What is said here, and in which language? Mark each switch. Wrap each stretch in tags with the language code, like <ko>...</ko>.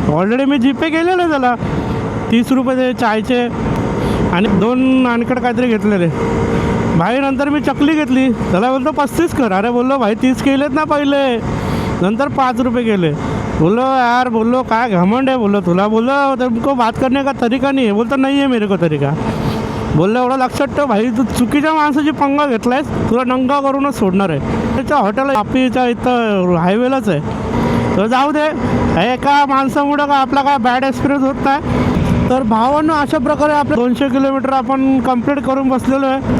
<mr>Already मी GPay केलेलं आहे त्याला, 30 रुपये चायचे आणि 2 नानकट काहीतरी घेतलेले भाई. नंतर मी चकली घेतली, त्याला बोलतो 35 कर. अरे बोललो भाई 30 केलेत ना पहिले, नंतर 5 रुपये केले. बोललो यार, बोललो काय घमंड आहे बोललो तुला. बोललो</mr> <hi>तुमको बात करने का तरीका नहीं है.</hi> <mr>बोलतो नाही आहे</mr> <hi>मेरे को तरीका.</hi> <mr>बोललो एवढं लक्षात ठेव भाई, तू चुकीच्या माणसाची पंगा घेतलायस, तुला नंगा करूनच सोडणार आहे. त्याच्या हॉटेल वापीच्या इथं हायवेलाच आहे. तर जाऊ दे, एका माणसामुळं का आपला काय बॅड एक्सपिरियन्स होत नाही. तर भावांनो, अशा प्रकारे आपले 200 किलोमीटर आपण कंप्लीट करून बसलेलो आहे.</mr>